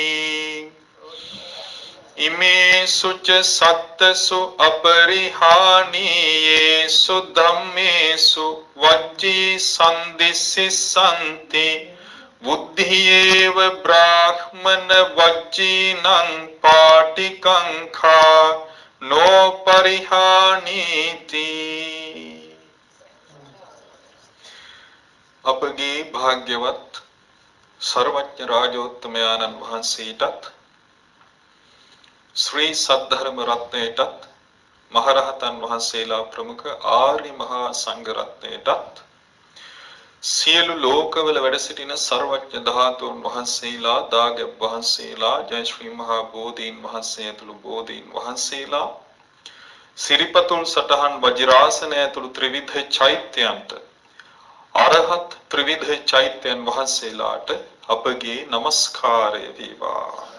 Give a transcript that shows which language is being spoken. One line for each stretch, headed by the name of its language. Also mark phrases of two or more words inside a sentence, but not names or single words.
Pali: इमेषु च सत्सु अपरिहानीयेषु धम्मेषु वज्जी सन्दिशिषन्ति बुद्धियेव ब्राह्मण वज्जीनं पाटिकंखा नो परिहानीति
Sinhala: අපගේ භාග්‍යවත් සර්වඥ රාජෝත්තමයන්න් වහන්සේටත් ශ්‍රී සද්ධර්ම රත්නයටත් මහරහතන් වහන්සේලා ප්‍රමුඛ ආර්ය මහා සංඝ රත්නයටත් සියලු ලෝකවල වැඩ සිටින සර්වඥ ධාතුන් වහන්සේලා දාගැබ් වහන්සේලා ජය ශ්‍රී මහා බෝධීන් වහන්සේ ඇතුළු බෝධීන් වහන්සේලා සිරිපතුල් සටහන් වජිරාසනය ඇතුළු ත්‍රිවිධ චෛත්‍යයන්ට අරහත් ත්‍රිවිධ චෛත්‍යයන් වහන්සේලාට අපගේ নমස්කාරය වේවා.